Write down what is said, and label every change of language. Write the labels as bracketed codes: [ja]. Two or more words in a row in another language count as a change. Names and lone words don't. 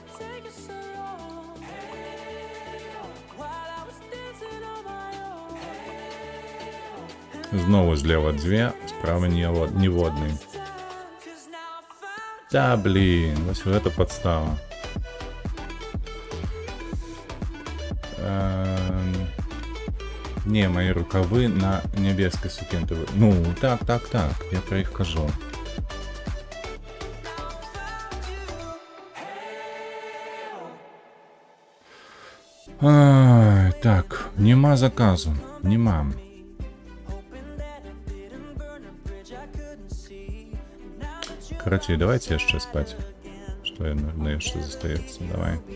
[be] Знову злева 2, справа ніводнай. Та, блін, вось гэта падстава. Не, мои рукавы на нябескай сукенцы. Ну, так, я про іх кажу. Так, нема заказу, нема. [ru] Короче, давайте [be] яшчэ спаць. Што яшчэ застаецца, давай.